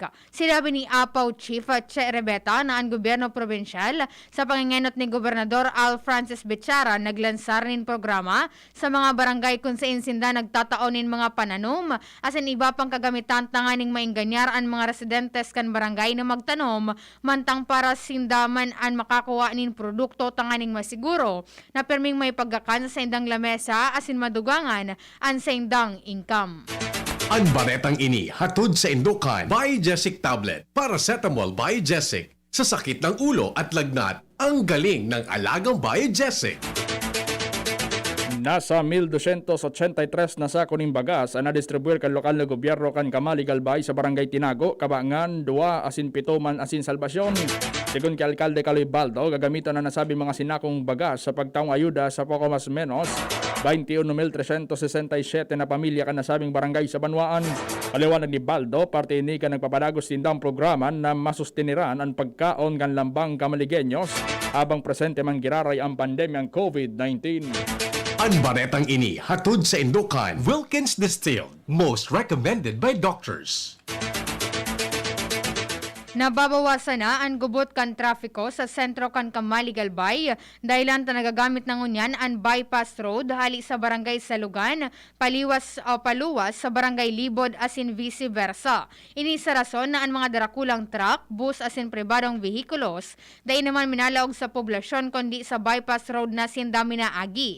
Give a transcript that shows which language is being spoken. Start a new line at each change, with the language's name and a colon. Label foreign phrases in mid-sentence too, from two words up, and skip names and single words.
Bikol: Sinabi ni APAW Chief Che Rebeta na ang gobyerno probensyal sa pangingenot ni Gobernador Al Francis Bichara naglansar nin programa sa mga barangay kung saan sinda nagtataonin mga pananom as in iba pang kagamitan tanganing mainganyar ang mga residentes kan barangay na magtanom mantang para sindaman ang makakuha nin produkto tanganing masiguro na perming may pagkakan sa indang lamesa asin madugangan ang sindang income. Ang baretang ini hatod sa Indokan. Biogesic Tablet. Paracetamol Biogesic.
Filipino: Sa sakit ng ulo at lagnat, ang galing ng alagang Biogesic.
Bikol: Nasa 1,283 na sako ning bagas ang nadistribuir kan lokal na gobyerno kan Kamali Galbay sa barangay Tinago, Kabangan, 2 asin 7 man asin salbasyon. Sigun kay Alkalde Caloy Baldo, gagamitan na nasabi mga sinakong bagas sa pagtaong ayuda sa poco mas menos 21,367 na pamilya kan nasabing barangay sa Banwaan. Paliwanag ni Baldo, parte ini ka nagpapadagos tindang programa na masustiniran ang pagkaon kan lambang Kamaligenyos habang presente man giraray ang pandemyang COVID-19. Ang baretang ini hatod sa Indokan.
English: Wilkins Distilled. Most recommended by doctors.
Bikol: Nababawasan na ang gubot kan trafiko sa sentro kan Kamali Galbay dahilan ta nagagamit ng unyan ang bypass road hali sa barangay Salugan, paluwas sa barangay Libod asin vice versa. Ini sa rason na ang mga darakulang truck, bus asin pribadong vehikulos dahil naman minalaog sa poblasyon kundi sa bypass road na sindami na agi.